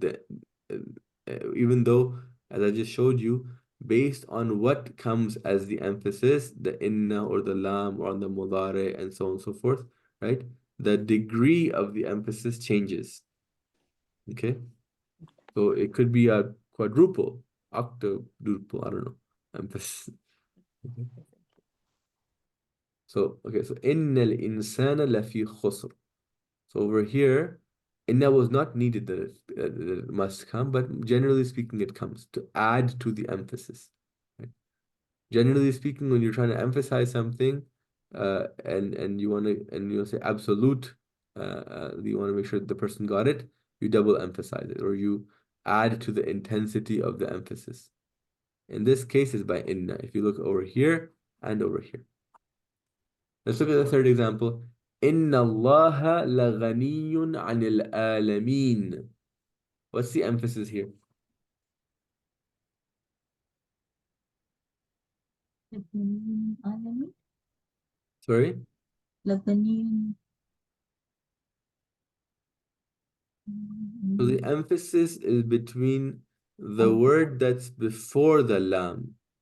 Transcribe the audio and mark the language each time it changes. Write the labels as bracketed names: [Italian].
[English] That even though, as I just showed you, based on what comes as the emphasis, the inna or the lam or on the mudare and so on and so forth, right? The degree of the emphasis changes. Okay. So it could be a quadruple, octuple, I don't know. Emphasis. Okay. So [Arabic] إن الإنسان لفي خسر. [English] So over here, inna was not needed that it must come, but generally speaking, it comes to add to the emphasis. Right? Generally speaking, when you're trying to emphasize something, and you want to say absolute, you want to make sure the person got it, you double emphasize it, or you add to the intensity of the emphasis. In this case, is by inna. If you look over here and over here. Let's look at the third example. [Arabic] إن الله لغني عن العالمين. [English] What's the emphasis here? [Arabic] لبنان عالمي [English] Sorry? [Arabic] لبنان [English] So the emphasis is between the word that's before the lam,